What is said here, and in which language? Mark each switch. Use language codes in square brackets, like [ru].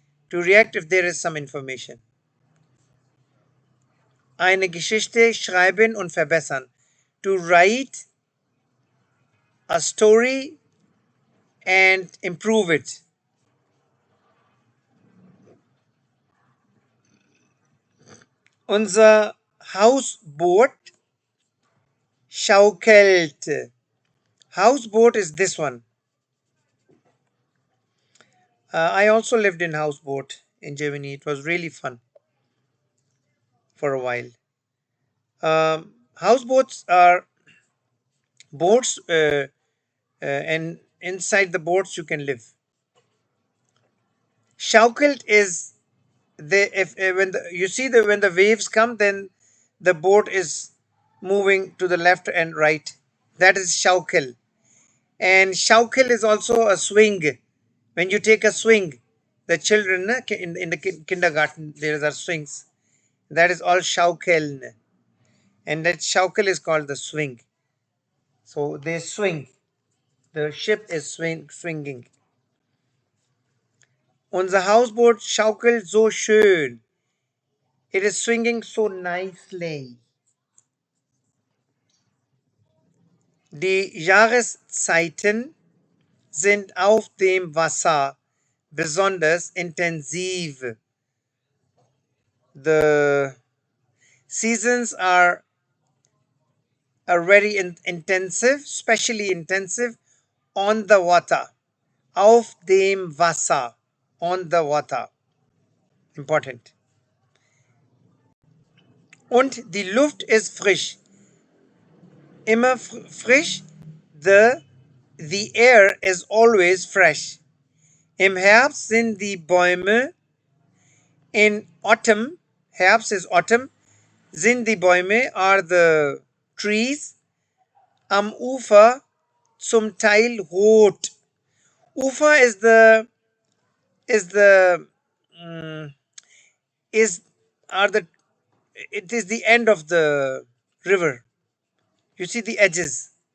[en] To react if there is some information. [de] Eine Geschichte schreiben und verbessern. [en] To write a story and improve it. [de] Unser Hausboot schaukelt. [en] Houseboat is this one. I also lived in houseboat in Germany. It was really fun for a while. Houseboats are boats, and inside the boats you can live. Schaukelt is the if when you see the when the waves come, then the boat is moving to the left and right. That is schaukel. And schaukel is also a swing. When you take a swing, the children in the kindergarten there are swings. That is all schaukeln, and that schaukel is called the swing. So they swing. The ship is swinging. [de] Unser Hausboot schaukelt so schön. [en] It is swinging so nicely. [de] Die Jahreszeiten sind auf dem Wasser besonders intensiv. [en] The seasons are very intensive, especially intensive on the water. [de] Auf dem Wasser. [en] On the water. Important. [de] Und die Luft ist frisch. Immer frisch. [en] The air is always fresh. [de] Im Herbst sind die Bäume, [en] in autumn, [de] Herbst [en] is autumn, [de] sind die Bäume [en] are the trees, [de] am Ufer zum Teil rot. [en] Ufer is the mm, is are the it is the end of the river. You see the edges.